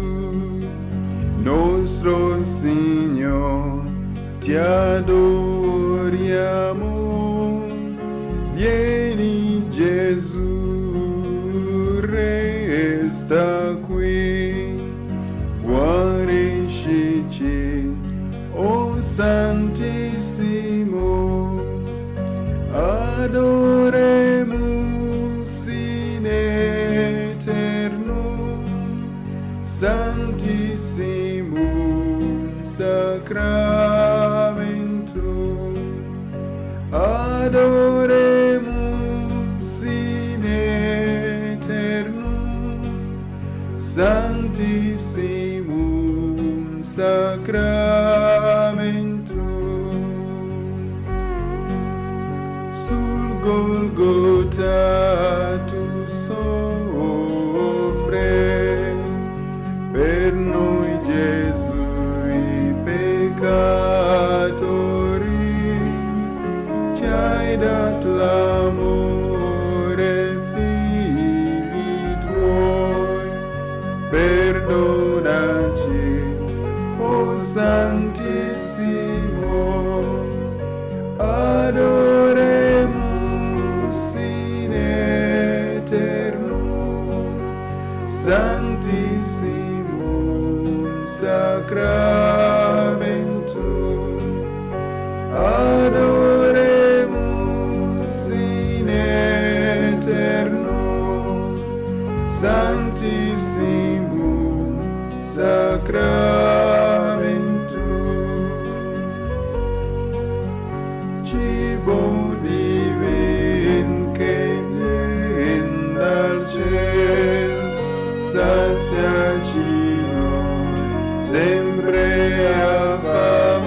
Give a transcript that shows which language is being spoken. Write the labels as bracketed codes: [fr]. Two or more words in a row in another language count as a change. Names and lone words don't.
[it] nostro Signore, ti adoriamo. Vieni Gesù, resta qui, guariscici, o Santissimo, [la] adoremus in eternum Santissimum Sacramentum, adoremus in eternum Santissimum Sacramentum. [it] Sul Golgota tu soffre per noi Gesù i peccatori, ci hai dato l'amore, figli tuoi, perdonaci, o Santissimo, [la] adoremus in eternum Santissimum Sacramentum, adoremus in eternum Santissimum Sacramentum. [it] Cibo divin che vien dal ciel, saziaci noi sempre a fare